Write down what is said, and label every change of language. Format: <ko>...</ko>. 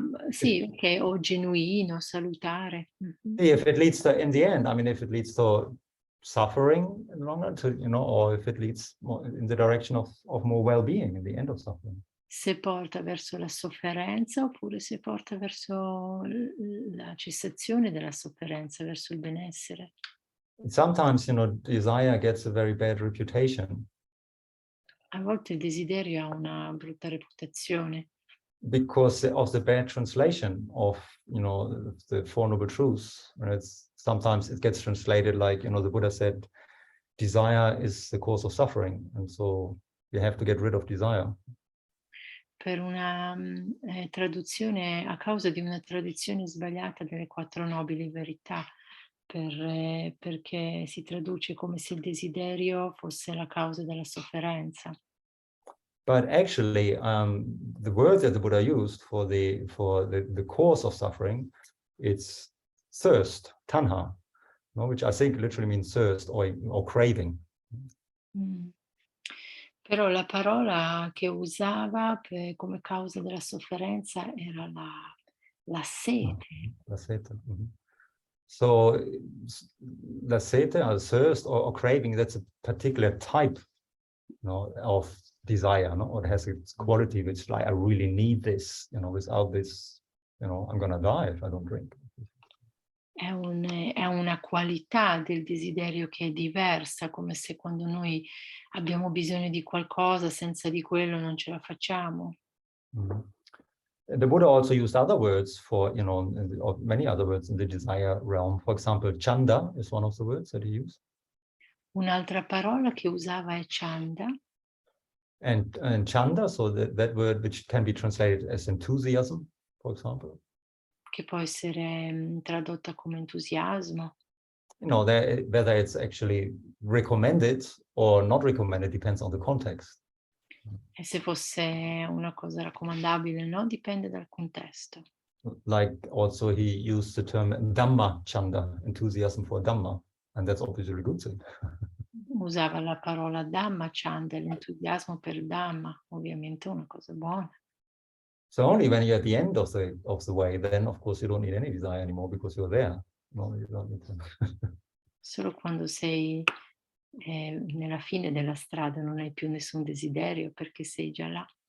<it>Sì, ok, o genuino, salutare.</it> <en>If it leads to, in the end, I mean, if it leads to suffering longer, to, you know, or if it leads more in the direction of more well-being in the end of suffering.</en> <it>Se porta verso la sofferenza oppure se porta verso la cessazione della sofferenza, verso il benessere.</it> <en>Sometimes, you know, desire gets a very bad reputation.</en> <it>A volte il desiderio ha una brutta reputazione.</it> <en>Because of the bad translation of, you know, the Four Noble Truths. And sometimes it gets translated like, you know, the Buddha said, desire is the cause of suffering. And so you have to get rid of desire.</en> <it>per una traduzione, a causa di una traduzione sbagliata delle 4 nobili verità, perché si traduce come se il desiderio fosse la causa della sofferenza.</it> <en>But actually, the words that the Buddha used for the cause of suffering, it's thirst, tanha, no? Which I think literally means thirst or craving.</en> <it>Però la parola che usava come causa della sofferenza era la sete. La sete.</it> <en>So</en> <it>la sete,</it> <en>or thirst or craving, that's a particular type, of desire, or it has its quality, which like I really need this, without this, I'm gonna die if I don't drink.</en> <it>È una qualità del desiderio che è diversa, come se quando noi abbiamo bisogno di qualcosa, senza di quello non ce la facciamo.</it> <en>The Buddha also used other words for, or many other words in the desire realm. For example, chanda is one of the words that he used.</en> <it>Un'altra parola che usava è chanda.</it> <en>And chanda, so that word which can be translated as enthusiasm, for example.</en> <it>Che può essere tradotta come entusiasmo.</it> <en>Whether it's actually recommended or not recommended depends on the context.</en> <it>E se fosse una cosa raccomandabile, no? Dipende dal contesto.</it> <en>Like also he used the term Dhamma chanda, enthusiasm for Dhamma, and that's obviously a good thing.</en> <it>Usava la parola Dhamma chanda, l'entusiasmo per Dhamma, ovviamente una cosa buona.</it> <en>So only when you're at the end of the way, then of course you don't need any desire anymore because you're there. No, you don't need to.</en> <it>Solo quando sei nella fine della strada non hai più nessun desiderio perché sei già là.</it>